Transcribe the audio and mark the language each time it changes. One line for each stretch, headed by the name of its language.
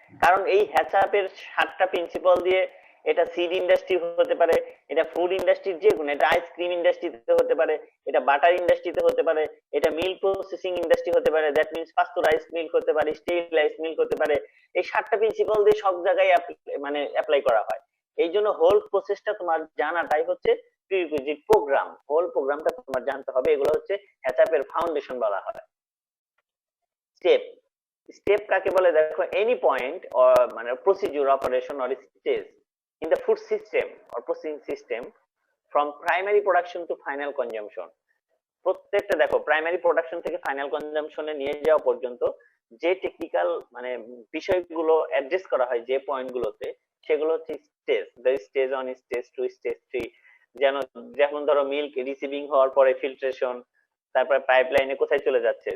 Bangla: কারণ এই HACCP এর 7টা প্রিন্সিপাল দিয়ে এটা সিড ইন্ডাস্ট্রি হতে পারে, এটা ফুড ইন্ডাস্ট্রির যে কোনো, এটা আইসক্রিম ইন্ডাস্ট্রিতে হতে পারে, এটা বাটার ইন্ডাস্ট্রিতে হতে পারে, এটা মিল্ক প্রসেসিং ইন্ডাস্ট্রি হতে পারে, দ্যাট মিন্স পাস্তুরাইজড মিল্ক হতে পারে, স্টেরিলাইজড মিল্ক হতে পারে। এই 7টা প্রিন্সিপাল দিয়ে সব জায়গায় মানে অ্যাপ্লাই করা হয়। এই জন্য হোল প্রসেসটা তোমার জানাটাই হচ্ছে প্রিরিকুইজিট প্রোগ্রাম। হোল প্রোগ্রামটা তোমার জানতে হবে। এগুলো হচ্ছে HACCP এর ফাউন্ডেশন বলা হয়। স্টেপ কাকে বলে?
English: দেখো, any point মানে procedure, operation or stage in the food system or processing system from primary production to final consumption.
Bangla: প্রত্যেকটা দেখো, প্রাইমারি প্রোডাকশন থেকে ফাইনাল কনজাম্পশনে নিয়ে যাওয়া পর্যন্ত যে টেকনিক্যাল মানে বিষয়গুলো অ্যাড্রেস করা হয় যে পয়েন্টগুলোতে, সেগুলো হচ্ছে stage. The stage 1, stage 2, stage 3। যেমন ধরো মিল্ক রিসিভিং হওয়ার পরে ফিল্ট্রেশন, তারপরে পাইপলাইনে কোথায় চলে যাচ্ছে।